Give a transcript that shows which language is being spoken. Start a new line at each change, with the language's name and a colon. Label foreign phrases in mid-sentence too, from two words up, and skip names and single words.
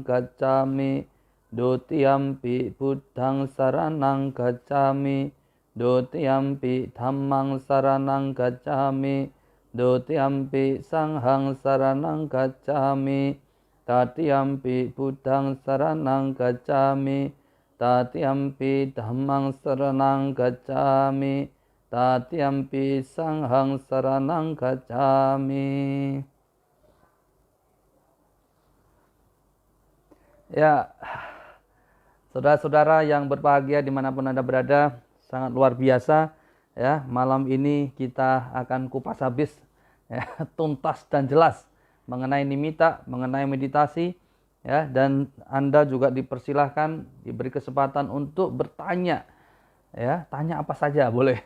Pali: gacchami, dutiyampi buddhang saranang gacchami, dutiyampi dhammang saranang gacchami, dutiyampi sanghang saranang gacchami, tatiyampi buddhang saranang gacchami, tatiyampi dhammang saranang gacchami, tatiyampi sanghang saranang gacchami.
Indonesian: Ya, saudara-saudara yang berbahagia dimanapun Anda berada, sangat luar biasa. Ya, malam ini kita akan kupas habis ya, tuntas dan jelas mengenai nimitta, mengenai meditasi ya, dan Anda juga dipersilahkan, diberi kesempatan untuk bertanya ya, tanya apa saja boleh.